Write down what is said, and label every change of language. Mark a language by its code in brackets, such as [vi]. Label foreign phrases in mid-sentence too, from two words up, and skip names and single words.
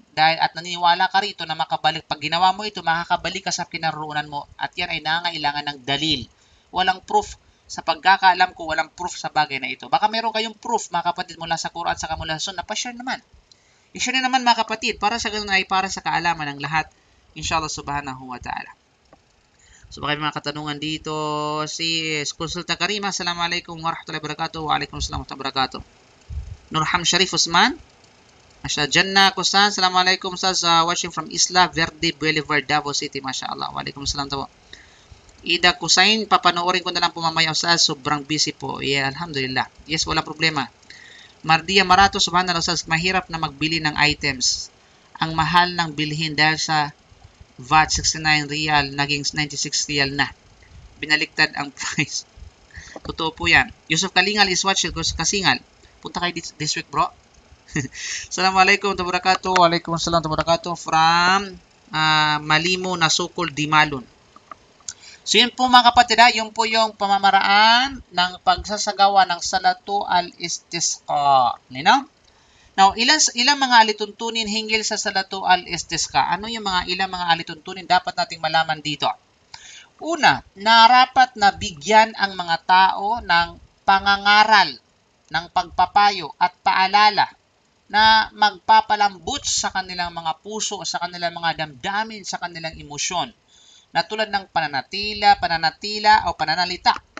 [tl] At naniniwala ka rito na makabalik. Pag ginawa mo ito, makakabalik ka sa kinaroonan mo. At yan ay nangailangan ng dalil. Walang proof. Sa pagkakaalam ko, walang proof sa bagay na ito. Baka meron kayong proof, mga kapatid, mula sa Quran at saka mula sa Sunnah. Pa-share naman. I-share na naman, mga kapatid, para sa ganun ay para sa kaalaman ng lahat. [ar] إن شاء الله سبحانه وتعالى. [tl] So baka may mga katanungan dito. [ar] Si Consulta Karima, السلام عليكم ورحمة الله وبركاته. وعليكم السلام ورحمة الله وبركاته. Nurham Sharif Usman. Masya Jannah Kusan, السلام عليكم أستاذ, [en] watching from Isla Verde Boulevard, Davao City, [ar] ما شاء الله. وعليكم السلام tawo. [tl] Ida Kusain, papanoorin ko na lang po mamaya Ustaz, sobrang busy po. Yeah, alhamdulillah. Yes, wala problema. Mardia Marato, subhanallah Ustaz, mahirap na magbili ng items. Ang mahal ng bilhin dahil sa VAT 69 real, naging 96 real na. Binaliktad ang price. Totoo po yan. Yusuf Kalingal [en] is watching [tl] ko sa Kasingal. Punta kayo [en] this week, bro. [ar] السلام عليكم ورحمة الله وبركاته. وعليكم السلام ورحمة الله وبركاته. [tl] From Malimo na Sukol, Dimalon. So yun po mga kapatid, yun po yung pamamaraan ng pagsasagawa ng [ar] صلاة الاستسقاء. [tl] Now, ilang mga alituntunin hinggil sa [ar] صلاة الاستسقاء? [tl] Ano yung ilang mga alituntunin dapat nating malaman dito? Una, narapat na bigyan ang mga tao ng pangangaral, ng pagpapayo at paalala na magpapalambot sa kanilang mga puso, sa kanilang mga damdamin, sa kanilang emosyon, na tulad ng pananatila o pananalita